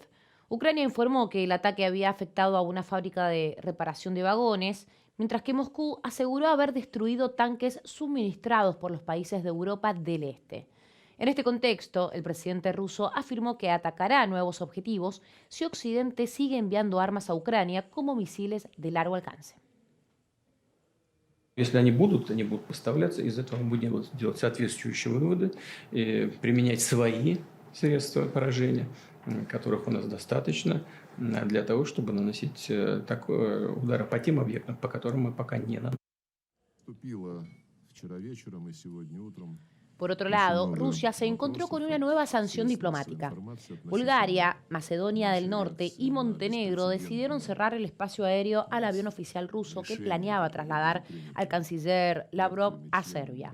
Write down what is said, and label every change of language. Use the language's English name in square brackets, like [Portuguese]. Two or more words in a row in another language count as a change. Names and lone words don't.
[Spanish] Ucrania informó que el ataque había afectado a una fábrica de reparación de vagones, mientras que Moscú aseguró haber destruido tanques suministrados por los países de Europa del Este. En este contexto, el presidente ruso afirmó que atacará nuevos objetivos si Occidente sigue enviando armas a Ucrania como misiles de largo alcance. [Russian] Если они будут поставляться, из этого мы будем делать соответствующие выводы, применять свои средства поражения, которых у нас достаточно, для того, чтобы наносить удары по тем объектам, по которым мы пока не наносим. [Spanish] Por otro lado, Rusia se encontró con una nueva sanción diplomática. Bulgaria, Macedonia del Norte y Montenegro decidieron cerrar el espacio aéreo al avión oficial ruso que planeaba trasladar al canciller Lavrov a Serbia.